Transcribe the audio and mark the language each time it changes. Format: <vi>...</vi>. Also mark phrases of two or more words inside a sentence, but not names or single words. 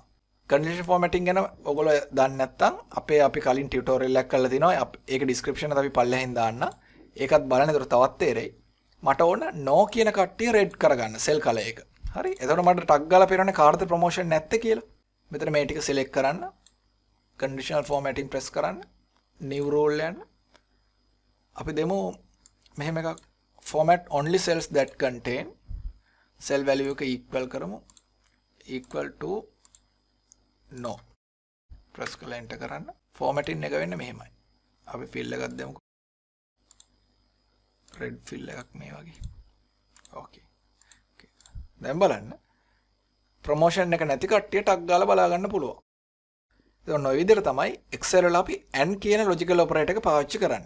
<en>conditional formatting</en> <si>ගැන ඔයගොල්ලෝ දන්නේ නැත්නම් අපි කලින් ටියුටෝරියල් එකක් කරලා තිනවා. ඒක description එකත් අපි පල්ලෙහින් දාන්න. ඒකත් බලන්න. ඒතර තවත් තේරෙයි. මට ඕන no කියන කට්ටිය red කරගන්න</si> <en>cell color</en> <si>එක. හරි. එතකොට මට ටග් ගාලා පේනවනේ කාටද promotion නැත්තේ කියලා. මෙතන මේ ටික select කරන්න.</si> <en>conditional formatting press කරන්න. new rule යන්න.</en> <si>අපි දෙමු මෙහෙම එකක්</si> <en>format only cells that contain cell value එක equal කරමු. equal to no.</en> <si>press කරලා enter කරන්න. formatting එක වෙන්නේ මෙහෙමයි. අපි fill එකක් දෙමුකෝ.</si> <en>red fill</en> <si>එකක් මේ වගේ. okay. දැන් බලන්න. promotion එක නැති කට්ටිය ටග් ගාලා බලා ගන්න පුළුවන්. ඒක ඔය විදිහට තමයි Excel වල අපි and කියන</si> <en>logical operator</en> <si>එක පාවිච්චි කරන්නේ.</si>